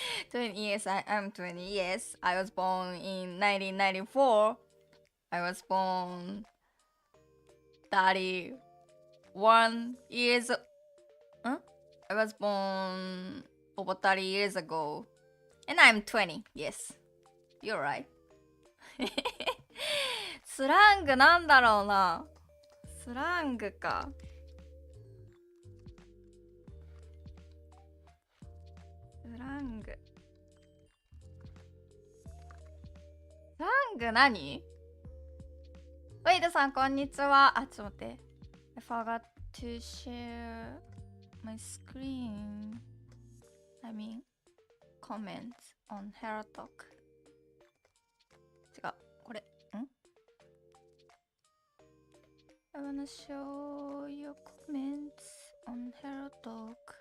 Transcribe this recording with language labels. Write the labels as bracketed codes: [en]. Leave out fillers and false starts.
[en] 20 years, I'm 20 years. I was born in 1994. I was born 31 years. I was born over 30 years ago. And I'm 20. Yes. You're right. [ja] スラングなんだろうな。スラングか。スラング。スラング何？ウェイドさん、こんにちは。あ、ちょっと待って。 [en] I forgot to share my screen. I mean, comments on HelloTalk. [ja] 違う。これ。 [en] I wanna show your comments on HelloTalk.